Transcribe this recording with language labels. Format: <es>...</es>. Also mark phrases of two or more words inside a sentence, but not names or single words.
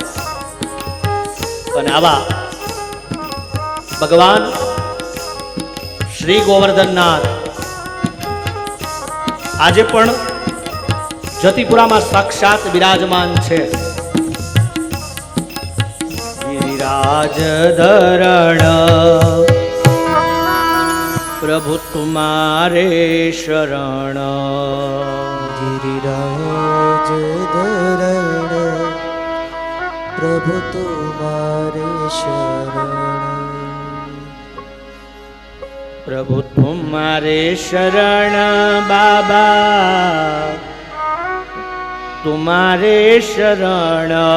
<gu>અને આવા ભગવાન શ્રી ગોવર્ધનનાથ આજે પણ જતીપુરામાં સાક્ષાત બિરાજમાન છે.</gu> <hi>गिरिराज धरण प्रभु तुम्हारे शरण. गिरिराज धरण प्रभु तुम्हारे शरण. प्रभु तुम्हारे शरण बाबा, तुम्हारे शरण.</hi>